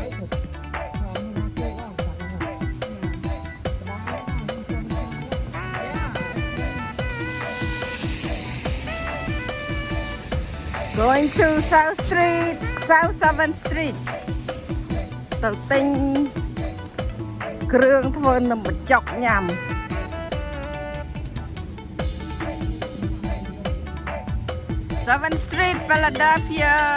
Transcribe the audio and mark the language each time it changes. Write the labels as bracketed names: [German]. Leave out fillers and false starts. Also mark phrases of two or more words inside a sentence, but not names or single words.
[English] Going to South Street, South 7th Street. [Khmer] ទៅទិញគ្រឿងធ្វើនំបញ្ចុកញ៉ាំ 7th Street, Philadelphia.